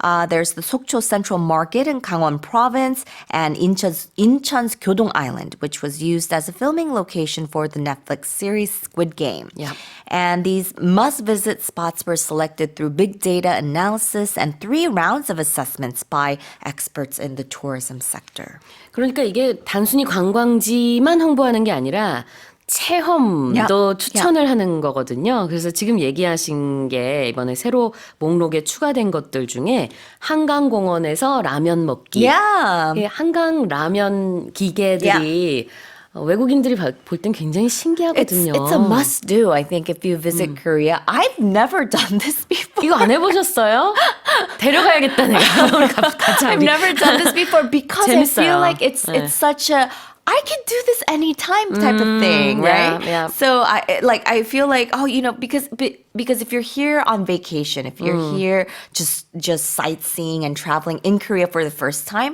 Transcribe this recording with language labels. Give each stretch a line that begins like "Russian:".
English: There's the Sokcho Central Market in Gangwon Province, and Incheon's Gyeodong Island, which was used as a filming location for the Netflix series Squid Game. Yep. And these must-visit spots were selected through big data analysis and 3 rounds of assessments by experts in the tourism sector.
Korean: 그러니까 이게 단순히 관광지만 홍보하는 게 아니라 체험도 추천을 하는 거거든요. 그래서 지금 얘기하신 게 이번에 새로 목록에 추가된 것들 중에 한강공원에서 라면 먹기.
English: Yeah.
Korean: 이 한강 라면 기계들이 외국인들이 볼 땐 굉장히 신기하거든요.
English: It's a must do, I think, if you visit Korea. I've never done this before.
Korean: 이거 안 해보셨어요? 데려가야겠다 내가. 우리 가자.
English: I've never done this before because I
Korean: 재밌어요.
English: feel like it's such a I can do this anytime type of thing, yeah, right? yeah. So I feel like, oh, because if you're here on vacation, if you're here just sightseeing and traveling in Korea for the first time,